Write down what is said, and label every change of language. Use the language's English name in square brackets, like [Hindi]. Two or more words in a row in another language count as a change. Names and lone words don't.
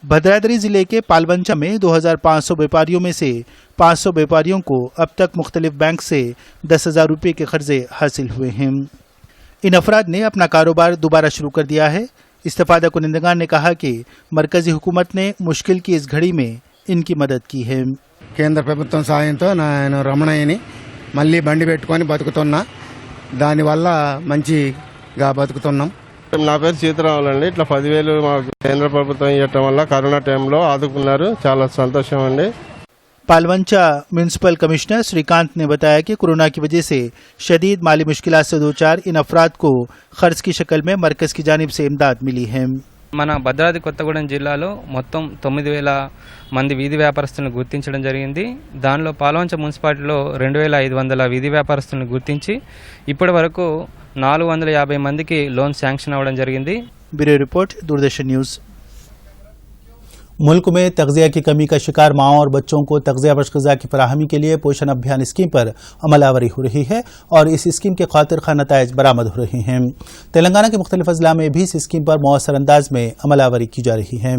[Urdu] بھدرادری ضلع کے پالونچہ میں 2500 بیوپاریوں میں سے 500 بیوپاریوں کو اب تک مختلف بینک سے 10,000 روپے کے قرضے حاصل ہوئے ہیں. ان افراد نے اپنا کاروبار دوبارہ شروع کر دیا ہے. استفادہ کنندگان نے کہا کہ مرکزی حکومت نے مشکل کی اس گھڑی میں ان کی مدد کی ہے. [Telugu] కేంద్ర ప్రభుత్వం సాయంతో నేను రమణయ్యని మళ్ళీ బండి పెట్టుకొని బతుకుతున్నా, దానివల్ల మంచిగా బతుకుతున్నాం। నా పేరు సీతారాములు అండి। ఇట్లా 10,000 మాకు కేంద్ర ప్రభుత్వం ఇవ్వటం వల్ల కరోనా టైంలో ఆదుకున్నారు, చాలా సంతోషం అండి। [Urdu] پالونچہ میونسپل کمشنر شری کانت نے بتایا کہ کورونا کی وجہ سے شدید مالی مشکلات سے دو چار ان افراد کو خرچ کی شکل میں مرکز کی جانب سے امداد ملی ہے. [Telugu] మన భద్రాద్రి కొత్తగూడెం జిల్లాలో మొత్తం 9,000 మంది వీధి వ్యాపారస్తులను గుర్తించడం జరిగింది। దానిలో పాల్వంచ మున్సిపాలిటీలో 2,500 వీధి వ్యాపారస్తులను గుర్తించి ఇప్పటి వరకు 450 మందికి [English] loan sanction [Telugu] అవ్వడం జరిగింది। [Urdu] بیورو رپورٹ، دوردرشن نیوز۔ ملک میں تغذیہ کی کمی کا شکار ماؤں اور بچوں کو تغذیہ بخش غذا کی فراہمی کے لیے پوشن ابھیان اسکیم پر عمل آوری ہو رہی ہے اور اس اسکیم کے خاطر خا نتائج برآمد ہو رہے ہیں. تلنگانہ کے مختلف اضلاع میں بھی اس اسکیم پر موثر انداز میں عمل آوری کی جا رہی ہے.